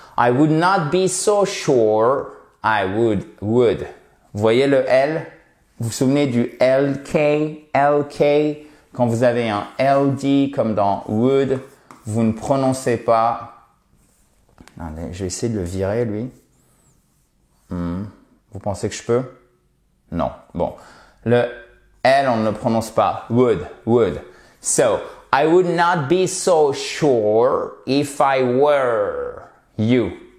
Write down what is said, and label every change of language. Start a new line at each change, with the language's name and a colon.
English: I would not be so sure I would.
French: Vous voyez le L? Vous vous souvenez du LK? Quand vous avez un LD comme dans would, vous ne prononcez pas. Allez, je vais essayer de le virer, lui. Vous pensez que je peux? Non. Bon. Le L, on ne le prononce pas.
English: Would. So, I would not be so sure if I were you.